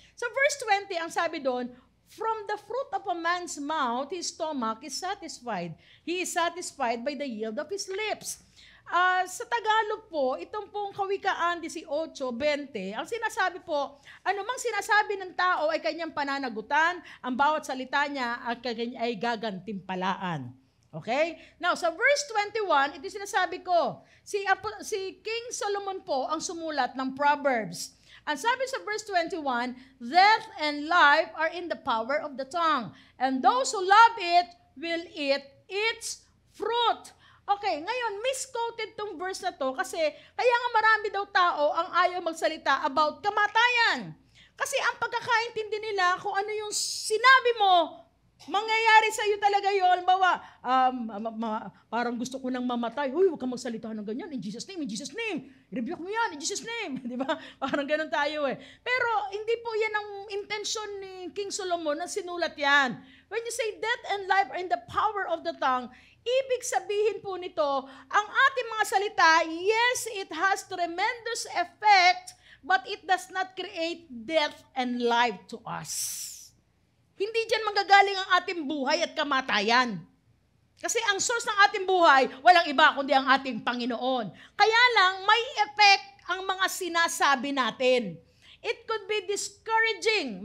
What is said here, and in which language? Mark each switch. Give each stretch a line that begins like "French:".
Filipino: Sa verse 20, ang sabi doon,
English: from the fruit of a man's mouth, his stomach is satisfied. He is satisfied by the yield of his lips.
Filipino: Sa Tagalog po, itong pong Kawikaan 18:20, ang sinasabi po, anumang sinasabi ng tao ay kanyang pananagutan, ang bawat salita niya ay gagantimpalaan. Okay? Now, sa verse 21, ito sinasabi ko, si King Solomon po ang sumulat ng Proverbs. Ang sabi sa verse 21,
English: death and life are in the power of the tongue, and those who love it will eat its fruit.
Filipino: Okay, ngayon, misquoted tong verse na to kasi kaya nga marami daw tao ang ayaw magsalita about kamatayan. Kasi ang pagkakaintindi nila kung ano yung sinabi mo, mangyayari sa iyo talaga yun. Bawa, parang gusto ko nang mamatay. Huy, huwag kang magsalita ng ganyan.
English: In Jesus' name, in Jesus' name.
Filipino: I-rebuke mo yan,
English: in Jesus' name.
Filipino: Di ba? Parang ganun tayo eh. Pero hindi po yan ang intention ni King Solomon na sinulat yan.
English: When you say death and life are in the power of the tongue,
Filipino: ibig sabihin po nito, ang ating mga salita,
English: yes, it has tremendous effect, but it does not create death and life to us.
Filipino: Hindi dyan manggagaling ang ating buhay at kamatayan. Kasi ang source ng ating buhay, walang iba kundi ang ating Panginoon. Kaya lang, may effect ang mga sinasabi natin.
English: It could be discouraging.